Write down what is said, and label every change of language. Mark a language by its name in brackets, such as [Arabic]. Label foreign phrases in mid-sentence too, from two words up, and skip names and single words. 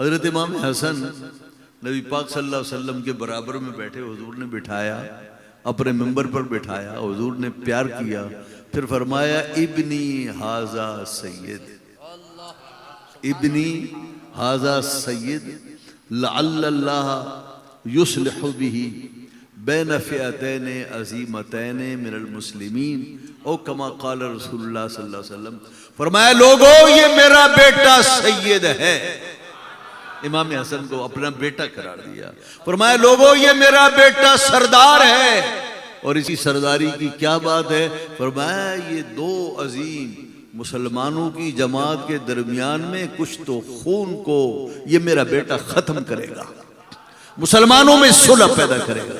[Urdu] حضرت امام حسن نبی پاک [Arabic] صلی اللہ علیہ وسلم [Urdu] کے برابر میں بیٹھے، حضور نے بٹھایا، اپنے منبر پر بٹھایا، حضور نے پیار کیا، پھر فرمایا [Arabic] ابنی ھذا سید، ابنی ھذا سید لعل اللہ یصلح بہ بین فئتین عظیمتین من المسلمین، او کما قال رسول اللہ صلی اللہ علیہ وسلم، [Urdu] فرمایا لوگو یہ میرا بیٹا سید ہے۔ امام حسن کو اپنا بیٹا قرار دیا، فرمایا لوگو یہ میرا بیٹا سردار ہے، اور اسی سرداری کی کیا بات ہے؟ فرمایا یہ دو عظیم مسلمانوں کی جماعت کے درمیان میں کچھ تو خون کو یہ میرا بیٹا ختم کرے گا، مسلمانوں میں صلح پیدا کرے گا۔